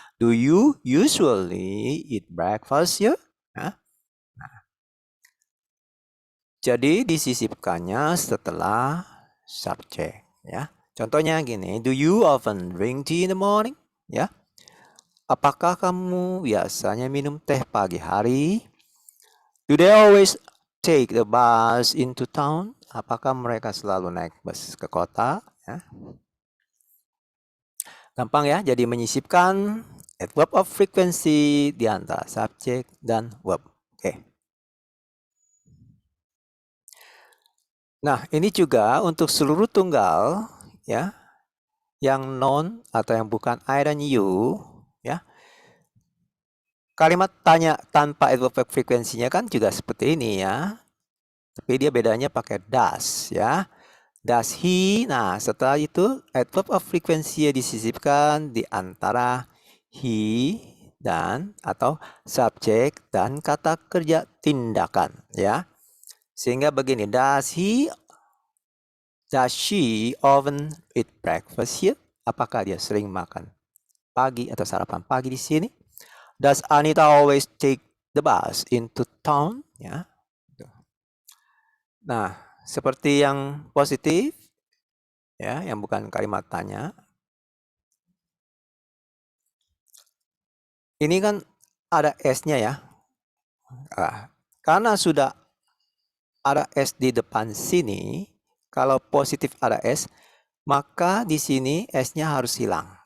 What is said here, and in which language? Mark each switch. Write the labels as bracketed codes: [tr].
[en] Do you usually eat breakfast ya? [id] Ya. Nah, jadi disisipkannya setelah subjek ya. Contohnya gini, [en] do you often drink tea in the morning? [id] Ya. Apakah kamu biasanya minum teh pagi hari? [en] Do they always take the bus into town? [id] Apakah mereka selalu naik bus ke kota? Ya. Gampang ya, jadi menyisipkan adverb of frequency di antara subjek dan verb. Oke. Nah, ini juga untuk seluruh tunggal ya, yang non atau yang bukan I dan you ya. Kalimat tanya tanpa adverb of frekuensinya kan juga seperti ini ya. Tapi dia bedanya pakai does ya. [en] Does he? [id] Nah, setelah itu adverb of frequency disisipkan di antara he dan atau subjek dan kata kerja tindakan ya. Sehingga begini, [en] does she often eat breakfast here? [id] Apakah dia sering makan pagi atau sarapan pagi di sini? [en] Does Anita always take the bus into town? [id] Ya. Nah, seperti yang positif, ya, yang bukan kalimat tanya. Ini kan ada S-nya ya. Nah, karena sudah ada S di depan sini, kalau positif ada S, maka di sini S-nya harus hilang.